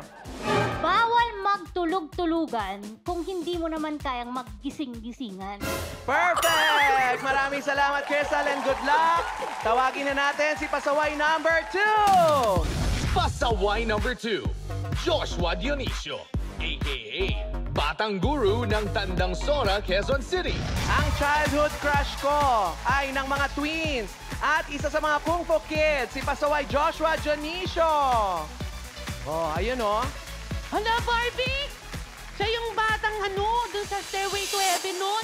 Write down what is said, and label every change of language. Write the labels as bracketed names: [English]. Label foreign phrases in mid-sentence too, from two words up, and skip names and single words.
[Filipino] Bawal magtulog-tulugan kung hindi mo naman kayang maggising-gisingan. Perfect! Maraming salamat, Cristal, [English] and good luck! [Filipino] Tawagin na natin si pasaway number 2! Pasaway number 2, Joshua Dionisio, a.k.a. Batang Guru ng Tandang Sora, Quezon City. Ang childhood crush ko ay ng mga twins at isa sa mga Kung Fu Kids, si pasaway Joshua Dionisio. Oh, ayun oh. Hala, Barbie! Siya yung batang dun sa Stairway to Heaven nun.